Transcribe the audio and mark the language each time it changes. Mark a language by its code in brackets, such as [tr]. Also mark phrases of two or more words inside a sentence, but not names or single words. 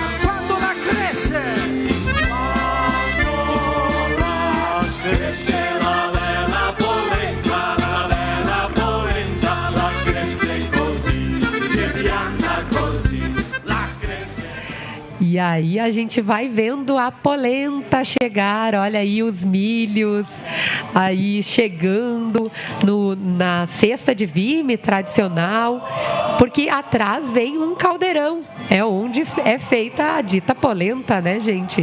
[it] Quando la cresce? Quando la cresce la bella polenta, la cresce così, si pianta così. [pt] E aí a gente vai vendo a polenta chegar, olha aí os milhos aí chegando na cesta de vime tradicional, porque atrás vem um caldeirão, é onde é feita a dita polenta, né, gente?